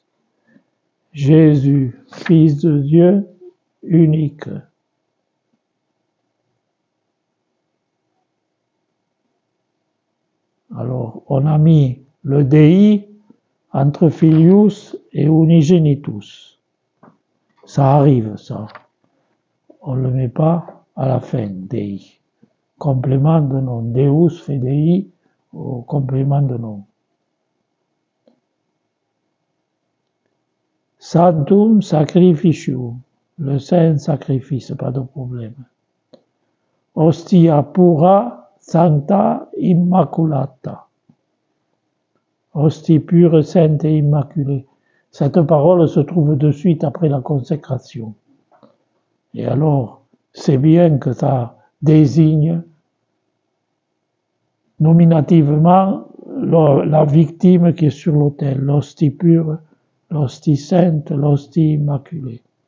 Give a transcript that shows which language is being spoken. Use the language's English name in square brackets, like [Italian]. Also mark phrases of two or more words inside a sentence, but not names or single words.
[French] Jésus, fils de Dieu, unique. Alors, on a mis le Dei entre filius et unigenitus. Ça arrive, ça. On ne le met pas à la fin, Dei. Complément de nom. Deus fait Dei au complément de nom. [Latin] Sanctum sacrificium. [French] Le saint sacrifice, pas de problème. [Latin] Hostia pura sancta immaculata. [French] Hostie pure, sainte et immaculée. Cette parole se trouve de suite après la consécration. Et alors, c'est bien que ça désigne nominativement la victime qui est sur l'autel, l'hostie pure, l'hostie sainte, l'hostie immaculée.